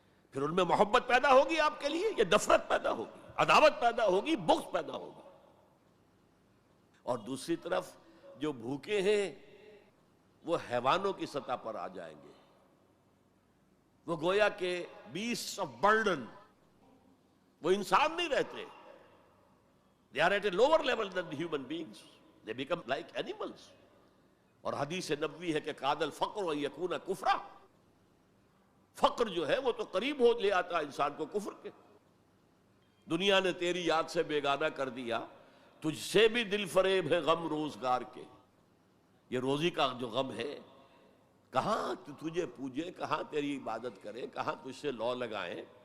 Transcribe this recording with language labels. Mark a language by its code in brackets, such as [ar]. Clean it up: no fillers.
[ur] پھر ان میں محبت پیدا ہوگی آپ کے لیے، یہ نفرت پیدا ہوگی، عداوت پیدا ہوگی، بغض پیدا ہوگا. اور دوسری طرف جو بھوکے ہیں وہ حیوانوں کی سطح پر آ جائیں گے. وہ گویا کہ [en] beast of burden, [ur] وہ انسان نہیں رہتے. [en] They are at a lower level than the human beings. They become like animals. [ur] اور حدیث نبوی ہے کہ [ar] قاد الفقر ان یکون کفرا. [ur] فقر جو ہے وہ تو قریب ہو لے آتا ہے انسان کو کفر کے. دنیا نے تیری یاد سے بیگانہ کر دیا، تجھ سے بھی دل فریب ہے غم روزگار کے. یہ روزی کا جو غم ہے، کہاں تجھے پوجے، کہاں تیری عبادت کرے، کہاں تجھ سے لو لگائیں.